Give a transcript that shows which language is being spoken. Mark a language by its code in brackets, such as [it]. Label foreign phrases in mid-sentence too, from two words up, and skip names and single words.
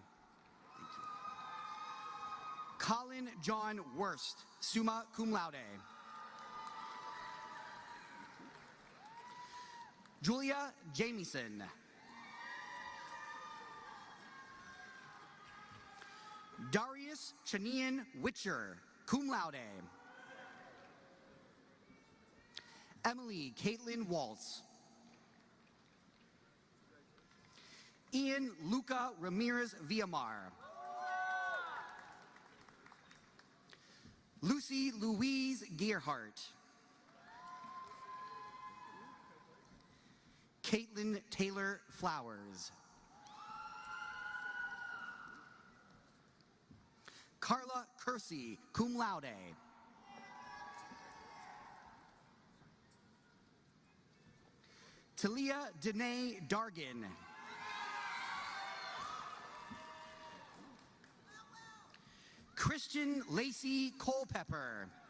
[en] Colin John Wurst, [la] summa cum laude. [en] Julia Jamieson. Darius Chanian Witcher, [la] cum laude. [en] Emily Caitlin Waltz. Ian Luca Ramirez Villamar. Lucy Louise Gearhart. Caitlin Taylor Flowers. Carla Kersey, [la] cum laude. [en] Talia Danae Dargan. Christian Lacey Culpepper.